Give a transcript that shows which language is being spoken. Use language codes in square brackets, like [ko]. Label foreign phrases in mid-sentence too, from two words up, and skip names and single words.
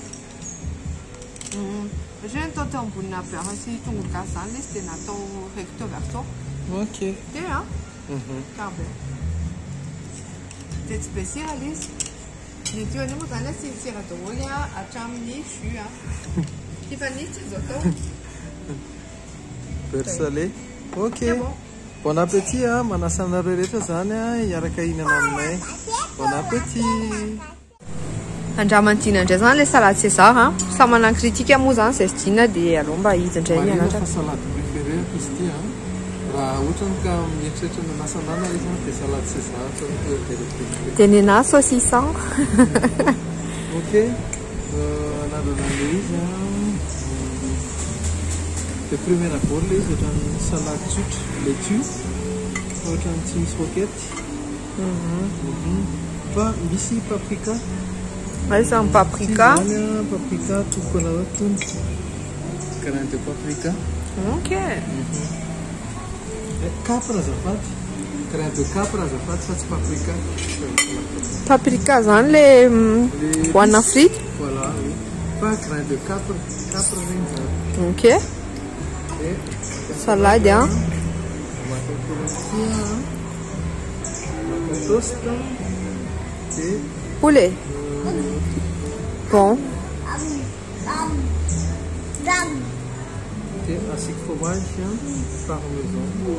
[mg] Ohatrany atao teo ambonina beurre sy tongolo gasy zany le izy dia natao [fr] recto verso. [mg] Ok. Dia tsara be. Dia tsy be sira ilay izy. Ny diony moa zany tsy sira daholo hatramin'ny jus a. Tiffany tsy azo atao. [fr] Beurre salé. Ok. C'est bon. Bon appétit hein, [mg] manasa anareo rehetra zany hiaraka hinana aminay. [fr] Bon appétit. [mg] Andramantina indray zany le [fr] salade César [mg] a. Samy manana kritika moa zany zay sy tiana dia aleo mba izy indray mianatra. [fr] Salade préféré [mg] izy ity hein. Raha ohatra ka mieritreritra manasa anana izy dia [fr] salade César [mg] fa Dia ny anahy saucisson. Ok. Anarana le izy [fr] de première abord [mg] le izy ohatran'ny salade tsotra laitue ohatran'ny tsy misy roquette. Fa misy paprika. Izy amin'ny paprika. Paprika toko anao tony. [fr] Grain de paprika. [mg] Ok. Capre azafady. [fr] Grain de capre [mg] azafady fa tsy paprika. Paprika zany le hoanina frity. [fr] Voilà, oui. Pas grain de capre [mg] regny zany. [fr] Ok. Salade hein. Toast et poulet. Bon. et ainsi que fromage parmesan.